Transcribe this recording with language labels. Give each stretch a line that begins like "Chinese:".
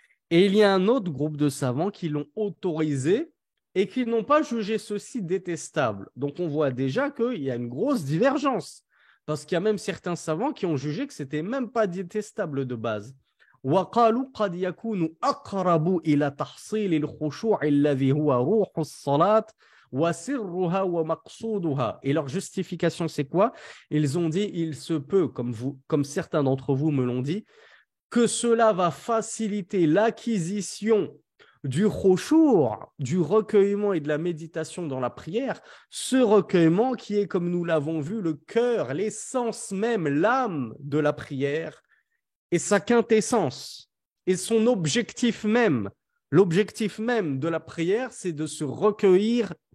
French: Et il y a un autre groupe de savants qui l'ont autorisé et qui n'ont pas jugé ceci détestable. Donc on voit déjà qu'il y a une grosse divergence. Parce qu'il y a même certains savants qui ont jugé que ce n'était même pas détestable de base.
Arabic: وقالوا قد يكون أقرب إلى تحصيل الخشوع الذي هو روح الصلاة وسرها ومقصودها.
French: Et leur justification, c'est quoi? Ils ont dit, il se peut, comme certains d'entre vous me l'ont dit, que cela va faciliter l'acquisition du khushu', du recueillement et de la méditation dans la prière, ce recueillement qui est, comme nous l'avons vu, le cœur, l'essence même, l'âme de la prière et sa quintessence et son objectif même. L'objectif même de la prière, c'est de se recueillir